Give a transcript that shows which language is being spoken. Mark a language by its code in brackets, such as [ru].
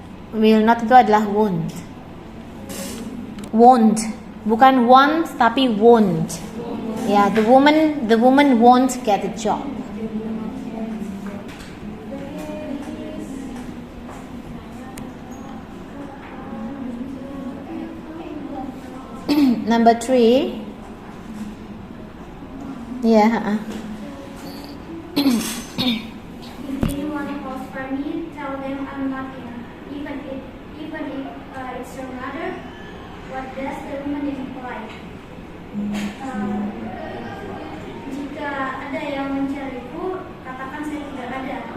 [en] Will not [id] itu adalah won't. [en] Won't, bukan want tapi won't. Ya, the woman won't get a job. Number 3. Yeah. If anyone calls for me, tell them I'm not in. Even if it's your mother, what does the woman imply? [id] Jika ada yang mencariku, katakan saya tidak ada.